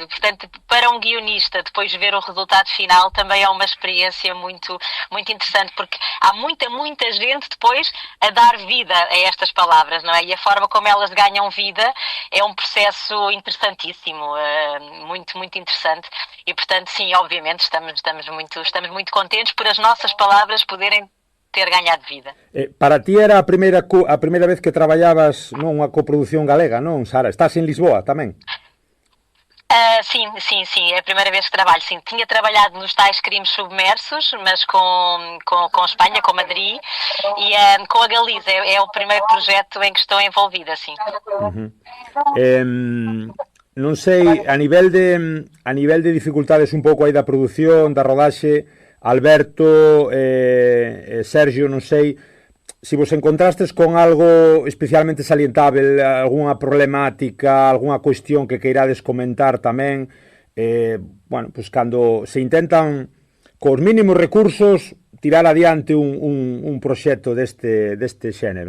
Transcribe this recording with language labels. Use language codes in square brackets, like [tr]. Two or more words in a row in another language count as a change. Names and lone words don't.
[pt] Portanto, para um guionista, depois ver o resultado final também é uma experiência muito, muito interessante, porque há muita gente depois a dar vida a estas palavras, não é? E a forma como elas ganham vida é um processo interessantíssimo, muito, muito interessante. E, portanto, sim, obviamente, estamos muito contentes por as nossas palavras poderem ter ganhado vida. [gl] Para ti era a primeira vez que traballabas nunha coproducción galega, non, Sara? Estás en Lisboa tamén? [pt] Sim, é a primeira vez que trabalho, sim. Tinha trabalhado nos tais crimes submersos, mas com Espanha, com Madrid, e com a Galiza, é o primeiro projeto em que estou envolvida, sim. [gl] Non sei, a nivel de dificultades un pouco aí da produción, da rodaxe, Alberto, Sergio, non sei se vos encontrastes con algo especialmente salientável, algunha problemática, algunha cuestión que queirades comentar tamén, bueno, pois cando se intentan cos mínimos recursos tirar adiante un proxecto deste xénero.